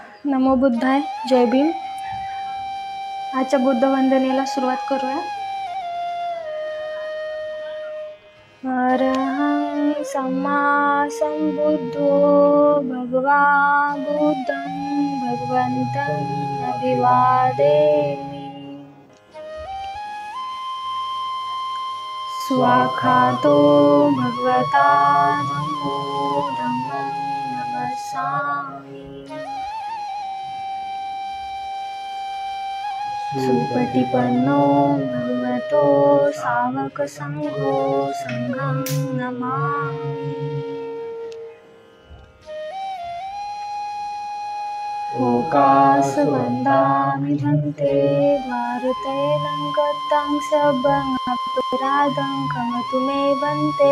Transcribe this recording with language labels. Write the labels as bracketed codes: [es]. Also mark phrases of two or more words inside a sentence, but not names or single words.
[pi] नमो बुद्धाय. [mr] जय भीम. आजच्या बुद्ध वंदनेला सुरुवात करूया. [pi] अरहं सम्मा संबुद्धो भगवा बुद्धं भगवन्तं अभिवादेमि. स्वाखातो भगवता धम्मो धम्मं नमस्सामि. सुपटिपन्नो भगवतो सावकसङ्घो सङ्घं नमामि. ओकासवन्दामि धन्ते भारतेनं गतं सबं अपराधं क्षमतु मे भन्ते.